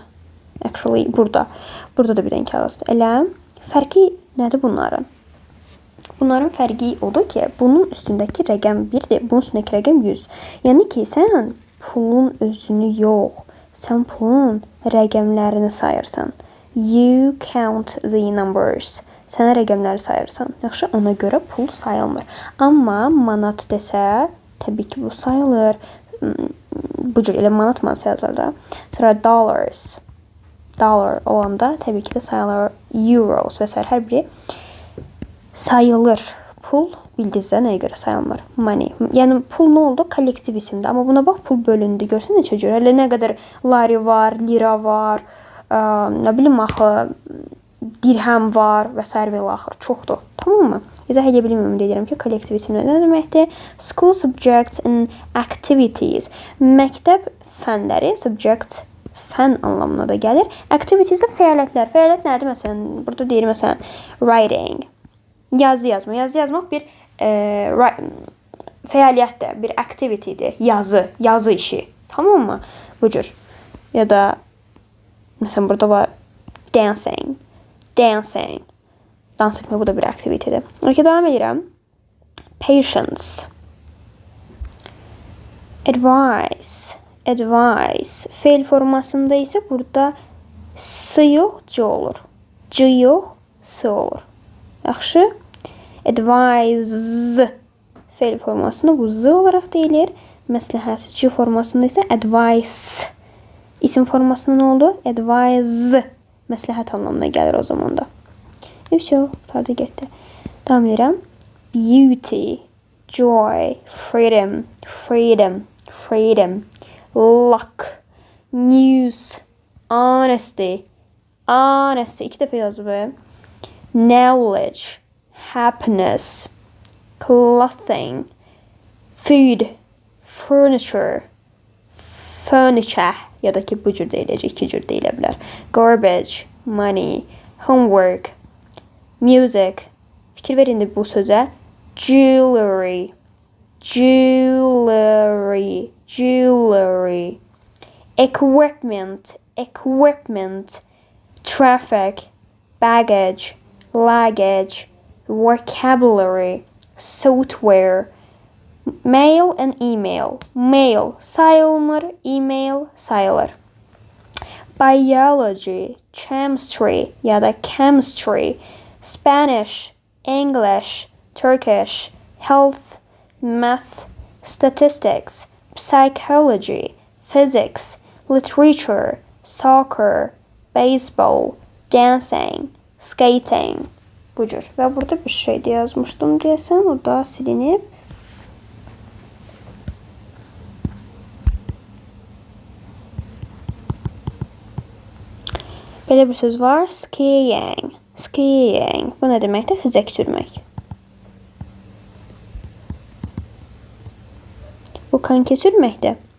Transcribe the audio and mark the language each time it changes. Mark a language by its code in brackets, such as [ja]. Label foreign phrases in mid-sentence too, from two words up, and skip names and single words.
[az] Actually, burada. Burada da bir dənə kağızdır. Elə fərqi nədir bunların? Bunların fərqi odur ki, bunun üstündəki rəqəm 1-dir, bunun üstündəki rəqəm 100. Yəni ki, sən pulun özünü yox, sən pulun rəqəmlərini sayırsan. [en] You count the numbers. [az] Sən rəqəmləri sayırsan. Yaxşı, ona görə pul sayılmır. Amma manat desə, təbii ki, bu sayılır. Bu cür elə manat yazılır da. Sonra dollars. Dollar olanda təbii ki də sayılır. Euros və s. hər biri sayılır. Pul bildinizdə nəyə görə sayılmır? Money. Yəni pul nə oldu? Kollektiv isimdir. Amma buna bax, pul bölündü. Görsən necə cür? Elə nə qədər lari var, lira var, nə bilim axı, dirhəm var və s. və axır. Çoxdur. Tamam mı? İzah edə bilmirəm, deyirəm ki, kollektiv isimlər nə deməkdir? [en] School subjects and activities. [az] Məktəb fənləri, subject fən anlamına da gəlir. Activities də fəaliyyətlər. Fəaliyyət nədir? Məsələn, burada deyir, məsələn, writing. Yazı yazmaq. Yazı yazmaq bir fəaliyyətdir, bir activitydir. Yazı işi. Tamam mı? Bu cür. Ya da məsələn, burada var dancing. [en] Dancing. [az] Dans etmək, bu da bir activitydir. Okay, devam edirəm. [en] Patience. Advice. Advice. [az] Feil formasında isə burada s yox, c olur. C yox, s olur. Yaxşı. [en] Advise. [az] Feil formasında bu z olaraq deyilir. Məsləhət. C formasında isə advice. İsim formasında nə oldu? [en] Advise. [az] Məsləhət anlamına gəlir o zaman da. Все, qurtardı getdi. Davam edirəm. [en] Beauty, joy, freedom, freedom, freedom, luck, news, honesty, honesty. [az] 2 dəfə yazıb. [en] Knowledge, happiness, clothing, food, furniture, furniture [az] ya da ki bu cür deyiləcək, 2 cür deyilə bilər. [en] Garbage, money, homework, music. [az] Fikir ver indi bu sözə. [en] Jewelry. Jewelry. Jewelry. Equipment. Equipment. Traffic. Baggage. Luggage. Vocabulary. Software. Mail and email. [az] Mail sayılmır, email sayılır. [en] Biology. Chemistry [az] ya da [en] chemistry. Spanish, English, Turkish, health, math, statistics, psychology, physics, literature, soccer, baseball, dancing, skating. [az] Bu cür. Və burada bir şey de yazmışdım deyəsən, o da silinib. Belə bir söz var, skiing. Skiing. Bu nə deməkdir? Xizək sürmək. Bu konki sürməkdir.